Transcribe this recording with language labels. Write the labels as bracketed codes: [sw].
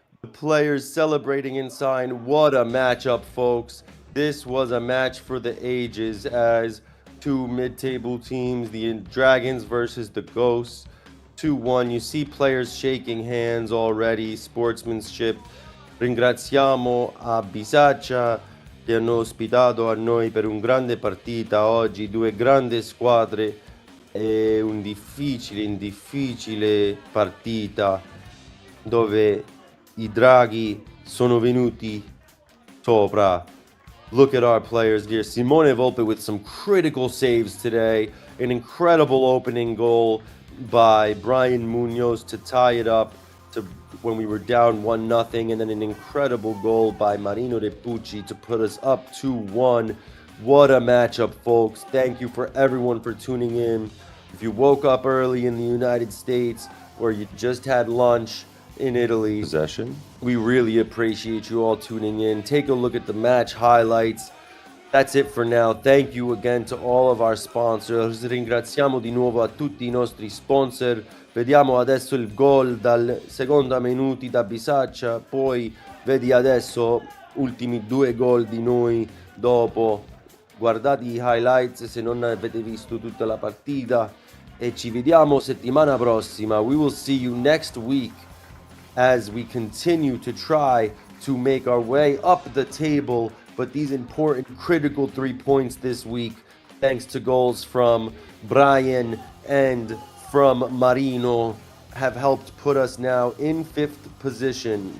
[en] The players celebrating inside. What a matchup, folks. This was a match for the ages as two mid-table teams, the Dragons versus the Ghosts. 2-1. You see players shaking hands already. Sportsmanship. [it] Ringraziamo a Bisaccia che hanno ospitato a noi per un grande partita oggi, due grandi squadre e un difficile partita dove i draghi sono venuti sopra. [en] Look at our players here. Simone Volpe with some critical saves today. An incredible opening goal by Brian Munoz to tie it up to when we were down 1-0, and then an incredible goal by Marino De Pucci to put us up 2-1. What a matchup, folks. Thank you for everyone for tuning in. If you woke up early in the United States or you just had lunch in Italy, possession, we really appreciate you all tuning in. Take a look at the match highlights. That's it for now. Thank you again to all of our sponsors. [it] Ringraziamo di nuovo a tutti I nostri sponsor. Vediamo adesso il gol dal Seconda minuti da Bisaccia, poi vedi adesso ultimi 2 gol di noi dopo. Guardate i highlights se non avete visto tutta la partita e ci vediamo settimana prossima. [en] We will see you next week as we continue to try to make our way up the table, but these important critical 3 points this week thanks to goals from Brian and from Marino have helped put us now in 5th position.